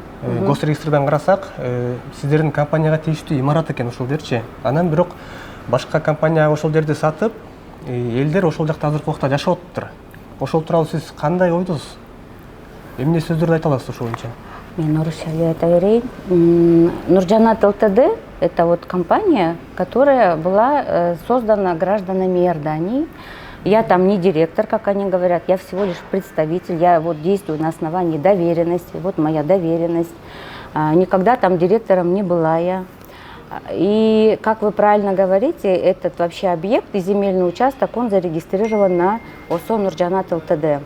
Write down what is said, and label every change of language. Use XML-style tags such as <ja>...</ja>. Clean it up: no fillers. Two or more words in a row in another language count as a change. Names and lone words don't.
<ky>Госрегистрден карасак, сиздердин компанияга тийиштүү имарат экен ошол жерчи. Анан бирок башка компания ошол жерди сатып, элдер ошол жакта азыркы убакта жашап атыптыр. Ошол тууралуу сиз кандай ойдосуз? Эмне сөздөрдү айта аласыз ошол боюнча? Мен орысча айта берейин.</ky> <ru>Нуржанат ЛТД – это вот компания, которая была создана гражданами Иордании. Я там не директор, как они говорят, я всего лишь представитель. Я вот действую на основании доверенности. Вот моя доверенность. Никогда там директором не была я. И, как вы правильно говорите, этот вообще объект и земельный участок, он зарегистрирован на ОСО Нуржанат ЛТД.</ru>